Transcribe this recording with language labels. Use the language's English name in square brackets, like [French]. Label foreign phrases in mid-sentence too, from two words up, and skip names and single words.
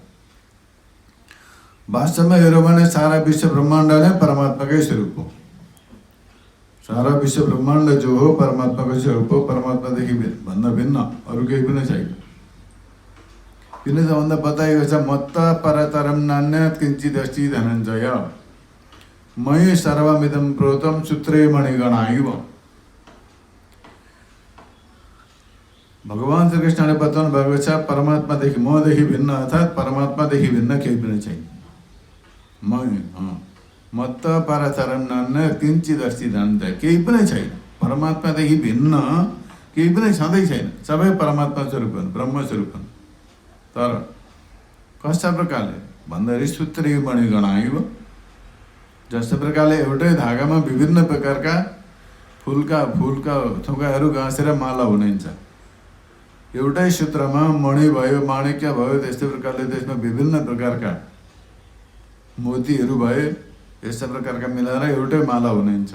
[Nepali] वास्तवमा हेऱ्यो भने सारा विश्व ब्रह्माण्ड नै परमात्माकै स्वरूप हो। सारा विश्व ब्रह्माण्ड जो हो परमात्माकै स्वरूप हो, परमात्मादेखि भन्दा भिन्न अरू केही पनि छैन। किन त भन्दा बताइएको छ, [Sanskrit] मत्त परतरम नान्यत् किञ्चिदस्ति धनञ्जय, मयि सर्वमिदं प्रोतं सूत्रे मणिगणा। [Nepali] भगवान् श्रीकृष्णले बताउनु भएको छ, परमात्मादेखि, मदेखि भिन्न अर्थात् परमात्मादेखि भिन्न केही पनि छैन। [Sanskrit] मत्त परतरम नान्यत् किञ्चिदस्ति धनञ्जय, [Nepali] केही पनि छैन। परमात्मादेखि भिन्न केही पनि छँदै छैन, सबै परमात्मा स्वरूप हुन्, ब्रह्म स्वरूप हुन्। तर कस्ता प्रकारले भन्दाखेरि [Sanskrit] सूत्रे मणिगणा, [Nepali] जस्तो प्रकारले एउटै धागामा विभिन्न प्रकारका फुलका थोकाहरू गाँसेर माला हुनुहुन्छ। एउटै सूत्रमा मणि भयो, माणिक्य भयो, त्यस्तै प्रकारले त्यसमा विभिन्न प्रकारका मोतीहरू भए, यस्ता प्रकारका मिलाएर एउटै माला हुनुहुन्छ।